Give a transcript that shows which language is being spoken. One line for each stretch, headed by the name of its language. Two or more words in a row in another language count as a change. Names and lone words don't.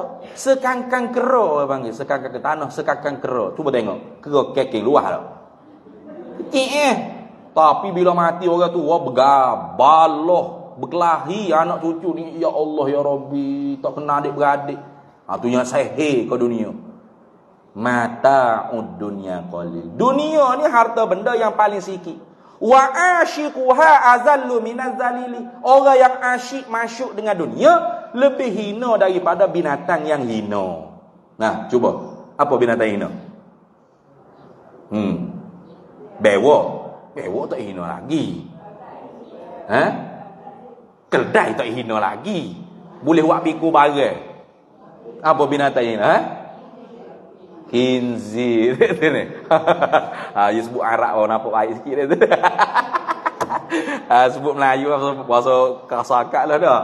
Malay: Sekangkang kera orang panggil, sekangkang ke tanah, sekangkang kera. Cuba tengok, kera keking luah tak? Kecil Tapi bila mati orang tua bergabalah, berkelahi anak cucu ni,
Arabic: يا الله يا ربي,
Malay: tak kena adik-beradik. Tu yang sahih ke dunia.
Arabic: متاع الدنيا قليل.
Malay: Dunia ni harta benda yang paling sikit.
Arabic: وعاشقها أذل من الذليل.
Malay: Orang yang asyik masuk dengan dunia lebih hina daripada binatang yang hina. Nah, cuba. Apa binatang hina? Bewok. Bewok tak hina lagi. Keldai tak hina lagi. Boleh buat piku barang. Apa binatang hina? Khinzir ni. You sebut Arab orang nampak baik sikit dia tu. Sebut Melayu bahasa kasar-kasar lah dah.